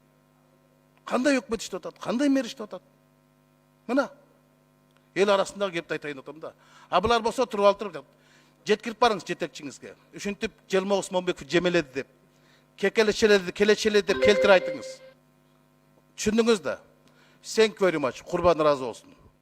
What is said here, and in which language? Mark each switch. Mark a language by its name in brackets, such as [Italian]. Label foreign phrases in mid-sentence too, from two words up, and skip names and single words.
[Kyrgyz] Кандай өкмөт иштеп атат? Кандай мэр иштеп атат? Мына эл арасындагы кепти айтайын атам да. А булар болсо туруп алып туруп жеткирип барыңыз жетекчиңизге. Ушинтип Желмогус Момбеков жемеледи деп, келечеледи деп келтире айтыңыз. Түшүндүңүз да. [English] Thank you very much. [Kyrgyz] Курбан разы болсун.